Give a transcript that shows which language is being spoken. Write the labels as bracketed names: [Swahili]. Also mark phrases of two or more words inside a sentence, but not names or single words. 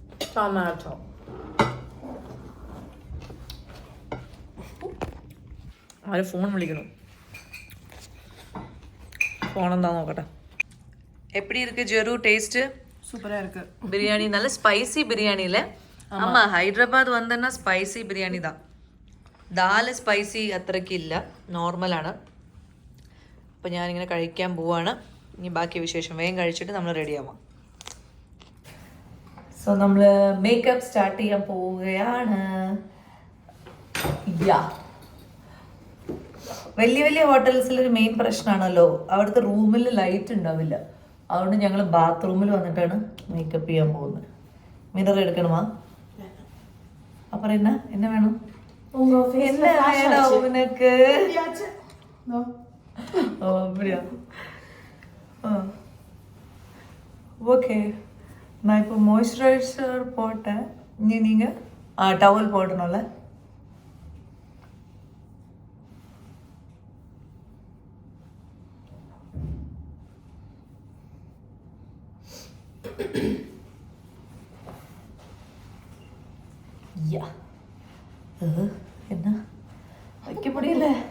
[Malayalam] ടൊമാറ്റോ. ആര് ഫോൺ വിളിക്കണം? ഫോൺ എന്താ നോക്കട്ടെ. [Tamil] எப்படி இருக்கு ஜெரு டேஸ்ட்? சூப்பரா இருக்கு. பிரியாணி நல்ல [English] spicy biryani [Tamil] இல்ல? ஆமா, ஹைதராபாத் வந்தேன்னா [English] spicy biryani [Tamil] தான். [Malayalam] ദാല് സ്പൈസി അത്രയ്ക്ക് ഇല്ല, നോർമലാണ്. അപ്പോൾ ഞാനിങ്ങനെ കഴിക്കാൻ പോവാണ്. ഇനി ബാക്കി വിശേഷം വേഗം കഴിച്ചിട്ട് നമ്മൾ റെഡി ആവാം. സോ നമ്മൾ [English] makeup start [Malayalam] ചെയ്യാൻ പോവുകയാണ്. വലിയ വലിയ ഹോട്ടൽസിലൊരു മെയിൻ പ്രശ്നമാണല്ലോ, അവിടുത്തെ റൂമിൽ ലൈറ്റ് ഉണ്ടാവില്ല. അതുകൊണ്ട് ഞങ്ങൾ ബാത്റൂമിൽ വന്നിട്ടാണ് മേക്കപ്പ് ചെയ്യാൻ പോകുന്നത്. മിറർ എടുക്കണമാ? അപ്പുറം എന്നെ വേണം? [Tamil] என்ன வேணும் உனக்கு? ஓ அப்படியா? ஓகே, நான் இப்போ மாய்ஸ்சரைசர் போட்டேன். நீங்கள் டவல் போடணும்ல? யா, என்ன வைக்க முடியல.